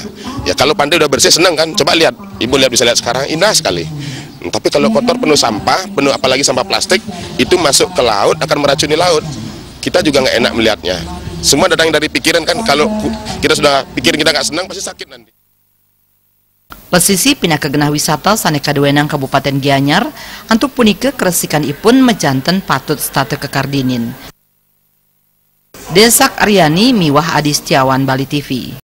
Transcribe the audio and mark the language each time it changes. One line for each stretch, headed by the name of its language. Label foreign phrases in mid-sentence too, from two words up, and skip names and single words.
Indonesian: Ya kalau pantai udah bersih senang kan? Coba lihat, ibu bisa lihat sekarang indah sekali. Tapi kalau kotor penuh sampah, penuh apalagi sampah plastik itu masuk ke laut akan meracuni laut. Kita juga nggak enak melihatnya. Semua datang dari pikiran kan. Kalau kita sudah pikirin kita nggak senang pasti sakit nanti.
Balinese: Pesisi pinaka genah wisata sane kaduenang Kabupaten Gianyar antuk punika keresikan ipun mejanten patut stata kekardinin. Desak Aryani Miwah Adi Setiawan Bali TV.